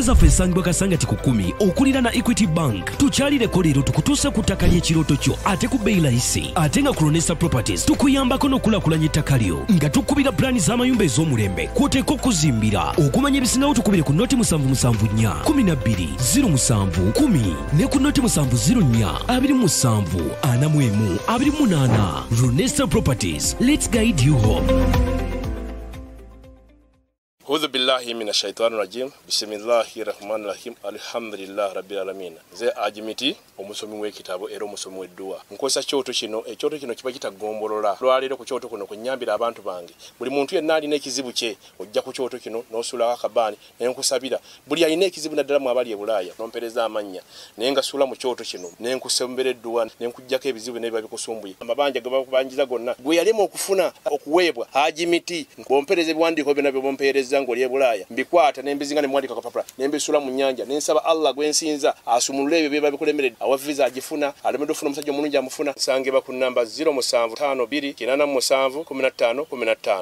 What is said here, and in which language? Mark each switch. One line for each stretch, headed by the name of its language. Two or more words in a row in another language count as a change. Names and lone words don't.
Ganda: zaffe esangibwa Kasangati ku 10 okulira na Equity Bank tukyalireko leero tukutuuse ku ttaka ly'ekirooto kyo ate ku bbeeyi layisi ate nga ku Runesa Properties tukuyambako n'okulakulanya ettaka lyo nga tukubira pulaani z'amayumba ez'omulembe kw'oteeka okuzimbira okumanya ebisingawo tukubire ku noti 774 12 07 10 ne ku noti 704 27 41 28 Runesa Properties,
English: let's guide you home.
Arabic: أعوذ بالله من الشيطان الرجيم بسم الله الرحمن الرحيم الحمد لله رب العالمين
Ganda: ze ajimiti omusomi w'ekitabo era omusomi w'edduwa nkozesa kyoto kino ekyoto kino kiba kitagombolola lwaleero ku kyoto kuno kunyambira abantu bange buli muntu yenna alina ekizibu kye ojja ku kyoto kino n'osuulako akabaani naye nkusabira buli alina ekizibu naddala mu abali e Bulaaya n'ompereza amannya naye nga suula mu kyoto kino ne nkusembera edduwa ne nkuggyako ebizibu n'ebiba bikusumbuye amabanja ge bakubanjiza gonna gwe yalema okufuna okuweebwa ajimiti bompereza ebiwandiiko byonna bye bompereza ng'oli e Bulaaya mbikwata ne mbizinga ne mwandika kapapula ne mbisuula mu nnyanja ne nsaba Allah gwe nsinza asumulule ebyo biba bikulemeredde awa visa agifuna alemedde ofuna omusajja omulungi amufuna sange ba ku namba 0752 87 15 15